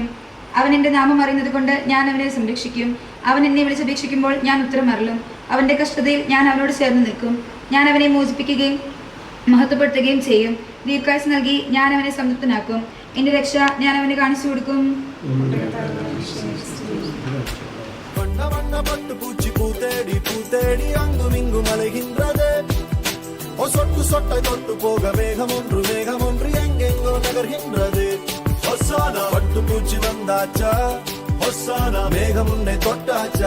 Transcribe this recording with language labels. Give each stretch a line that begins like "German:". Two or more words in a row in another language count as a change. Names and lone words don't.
Malayalam: അവൻ എൻ്റെ നാമം അറിയുന്നത് കൊണ്ട് ഞാൻ അവനെ സംരക്ഷിക്കും. അവൻ എന്നെ വിളിച്ചപേക്ഷിക്കുമ്പോൾ ഞാൻ ഉത്തരം അരുളും. അവൻ്റെ കഷ്ടതയിൽ ഞാൻ അവനോട് ചേർന്ന് നിൽക്കും. ഞാൻ അവനെ മോചിപ്പിക്കുകയും മഹത്വപ്പെടുത്തുകയും ചെയ്യും. ദീർഘായുസ് നൽകി ഞാൻ അവനെ സംതൃപ്തനാക്കും. എൻ്റെ രക്ഷ ഞാൻ അവന് കാണിച്ചു കൊടുക്കും.
Tamil: வண்ண வண்ண பட்டு பூச்சி பூத்தேடி பூத்தேடி அங்கும் இங்கும் அலைகின்றது. சொட்டு சொட்டை தொட்டு போக மேகம் ஒன்று எங்கெங்கோ நகர்கின்றது. ஒசானா பட்டு பூச்சி வந்தாச்சா, ஒசானா மேகம் உன்னை தொட்டாச்சா.